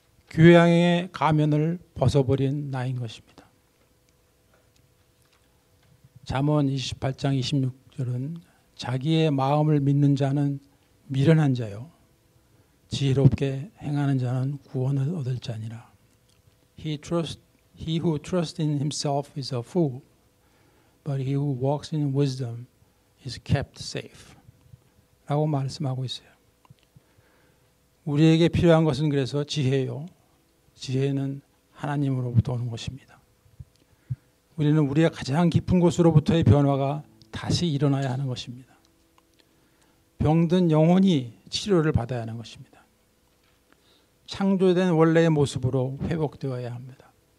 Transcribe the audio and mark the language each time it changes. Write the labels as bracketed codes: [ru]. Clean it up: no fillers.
[ko] 교양의 가면을 벗어버린 나인 것입니다. 잠언 28장 26절은 자기의 마음을 믿는 자는 미련한 자요 지혜롭게 행하는 자는 구원을 얻을 자니라. [en] He who trusts in himself is a fool, but he who walks in wisdom is kept safe. [ko] 라고 말씀하고 있어요. 우리에게 필요한 것은 그래서 지혜요. 지혜는 하나님으로부터 오는 것입니다. 우리는 우리의 가장 깊은 곳으로부터의 변화가 다시 일어나야 하는 것입니다. 병든 영혼이 치료를 받아야 하는 것입니다. 창조된 원래의 모습으로 회복되어야 합니다.